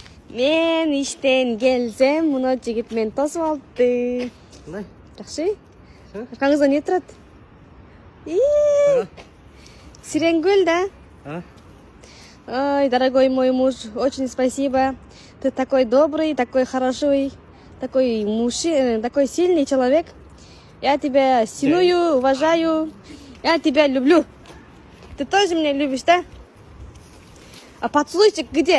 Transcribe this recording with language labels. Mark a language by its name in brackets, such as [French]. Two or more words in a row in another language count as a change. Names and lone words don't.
[Kyrgyz] Мен иштен келсем, мына жигит мени тосуп алды. Кандай? Жакшы? Аркаңызда не турат? Сиренгүл, да? Ой, [Russian] дорогой мой муж, очень спасибо. Ты такой добрый, такой хороший, такой мужчина, такой сильный человек. Я тебя синую, уважаю. Я тебя люблю. Ты тоже меня любишь, да? А поцелуйчик где?